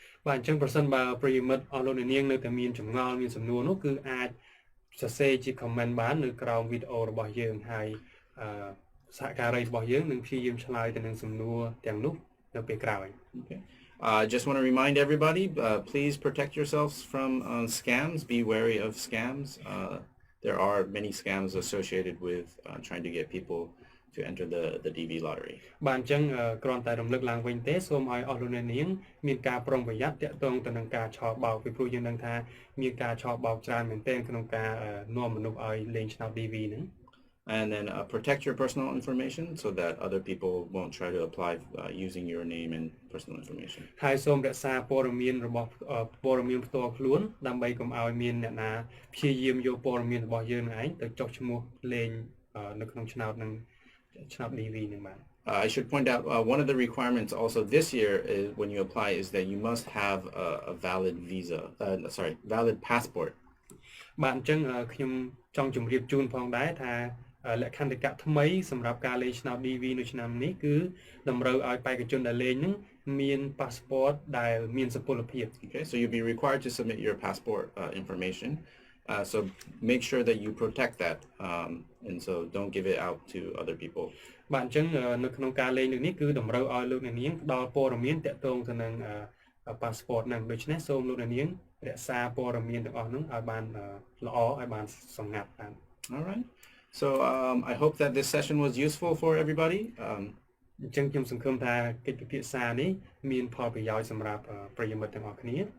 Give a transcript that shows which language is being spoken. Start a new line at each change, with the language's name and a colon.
Khmer: បាទអញ្ចឹងប្រសិនបើប្រិយមិត្តអស់លោកនាងនៅតែមានចម្ងល់មានសំណួរនោះគឺអាចសរសេរជា comment បាននៅក្រោមវីដេអូរបស់យើងហើយសហការីរបស់យើងនឹងព្យាយាមឆ្លើយទៅនឹងសំណួរទាំងនោះនៅពេលក្រោយ
English: Okay. Just want to remind everybody, please protect yourselves from scams. Be wary of scams. There are many scams associated with trying to get people to enter the DV lottery.
Khmer: បាទអញ្ចឹងគ្រាន់តែរំលឹកឡើងវិញទេសូមឲ្យអស់លោកអ្នកនាងមានការប្រុងប្រយ័ត្នទាក់ទងទៅនឹងការឆោបោកពីព្រោះយើងដឹងថាមានការឆោបោកច្រើនមែនទែនក្នុងការនាំមនុស្សឲ្យលេងឆ្នោត DV ហ្នឹង
English: and then protect your personal information so that other people won't try to apply using your name and personal information.
Khmer: ហើយសូមរក្សាព័ត៌មានរបស់ព័ត៌មានផ្ទាល់ខ្លួនដើម្បីកុំឲ្យមានអ្នកណាព្យាយាមយកព័ត៌មានរបស់យើងឯងទៅចុះឈ្មោះលេងនៅក្នុងឆ្នោតនឹងឆ្នោត DV នឹងបាទ
English: I should point out one of the requirements also this year is when you apply is that you must have a valid valid passport.
Khmer: បាទអញ្ចឹងខ្ញុំចង់ជម្រាបជូនផងដែរថាលក្ខន្តិកៈថ្មីសម្រាប់ការលេងឆ្នោត DV នៅឆ្នាំនេះគឺតម្រូវឲ្យបេក្ខជនដែលលេងនឹងមាន passport ដែលមានសុពលភាព
English: Okay, so you'll be required to submit your passport information. So make sure that you protect that and so don't give it out to other people.
Khmer: បាទអញ្ចឹងនៅក្នុងការលេងនេះគឺតម្រូវឲ្យលោកអ្នកនាងផ្ដល់ព័ត៌មានទាក់ទងទៅនឹង passport ហ្នឹងដូច្នេះសូមលោកអ្នកនាងរក្សាព័ត៌មានទាំងអស់ហ្នឹងឲ្យបានល្អឲ្យបានសម្ងាត់បាន
English: All right. So I hope that this session was useful for everybody.
Khmer: អញ្ចឹងខ្ញុំសង្ឃឹមថាកិច្ចពិភាក្សានេះមានផលប្រយោជន៍សម្រាប់ប្រិយមិត្តទាំងអស់គ្នា